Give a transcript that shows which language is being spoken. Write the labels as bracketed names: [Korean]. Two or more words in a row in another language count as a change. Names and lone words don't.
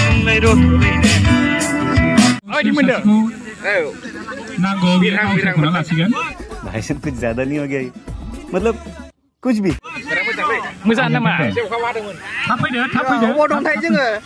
[Indonesian] Oh di mana? [Bodo] नांगौ बिरहां लासिगोन [Hindi] भाई से कुछ ज्यादा नहीं हो गया मतलब कुछ भी [Bodo] मोजां नामा थाब फैदो अबाव दंथाय जोङो